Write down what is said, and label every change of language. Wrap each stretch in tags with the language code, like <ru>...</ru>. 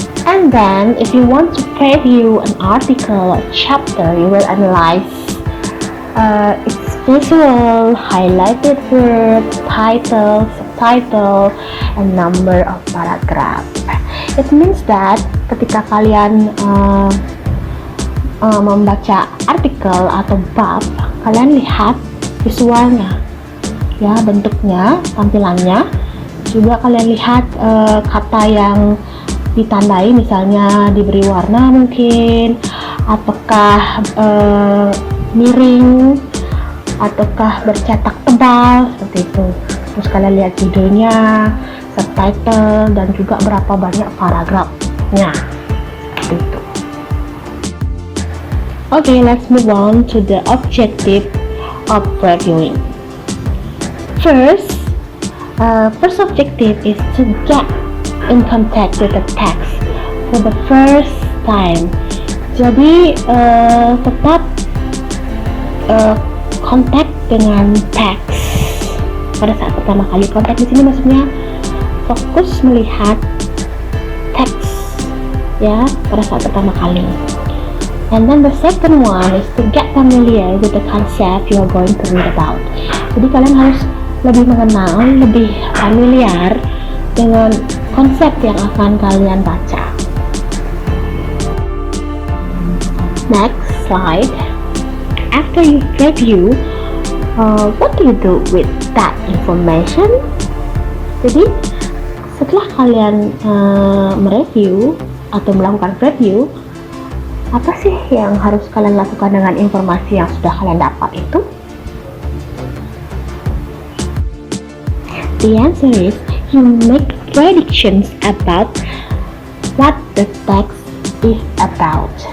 <en>And then, if you want to preview an article or chapter, you will analyze its visual, highlighted word, title, subtitle, and number of paragraph. It means that</en> <id>ketika kalian membaca artikel atau bab, kalian lihat visualnya, bentuknya, tampilannya. Juga kalian lihat kata yang ditandai, misalnya diberi warna mungkin, ataukah miring, ataukah bercetak tebal, seperti itu. Terus kalian lihat judulnya, subtitle, dan juga berapa banyak paragrafnya, seperti itu.</id> <en>Okay, let's move on to the objective of previewing. First objective is to get in contact with the text for the first time.</en> <id>Jadi tetap kontak dengan teks pada saat pertama kali. Kontak di sini maksudnya fokus melihat teks pada saat pertama kali.</id> <en>And then the second one is to get familiar with the concept you are going to read about.</en> <id>Jadi kalian harus lebih mengenal, lebih familiar dengan konsep yang akan kalian baca.</id> <en>Next slide. After you review, what do you do with that information?</en> <id>Jadi setelah kalian mereview atau melakukan review, apa sih yang harus kalian lakukan dengan informasi yang sudah kalian dapat itu?</id> <en>The answer is you make predictions about what the text is about.</en>